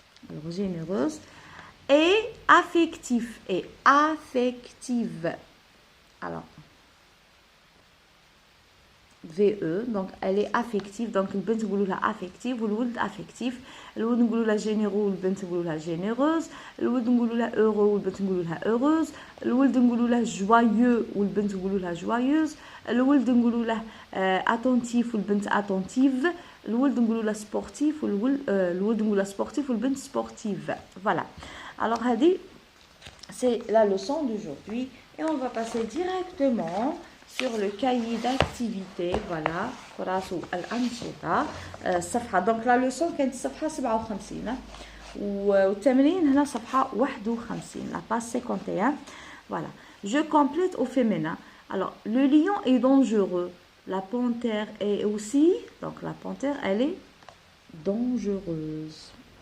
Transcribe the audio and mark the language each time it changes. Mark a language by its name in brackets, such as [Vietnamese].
[French] Alors, généreuse. Et affectif et affective. Alors, VE, donc elle est affective, donc le bint [Arabic] نقولوا لها [French] affective والولد affectif. [Arabic] الولد نقولوا لها généreux والبنت نقولوا لها généreuse. الولد نقولوا لها heureux والبنت نقولوا لها heureuse. الولد نقولوا لها joyeux والبنت نقولوا لها joyeuse. الولد نقولوا له attentif والبنت attentive. الولد نقولوا لها sportif والولد نقولوا لها sportif والبنت sportive. [French] Voilà. Alors [Arabic] هذه [French] c'est la leçon d'aujourd'hui et on va passer directement sur le cahier d'activité. [Arabic] Voilà, كراسو الأنشطة الصفحة. donc la leçon كانت الصفحة 57 والتمرين هنا صفحة 51 [French] la page 51. Voilà, je complète au féminin. Alors le lion est dangereux, la panthère est aussi, donc la panthère elle est dangereuse.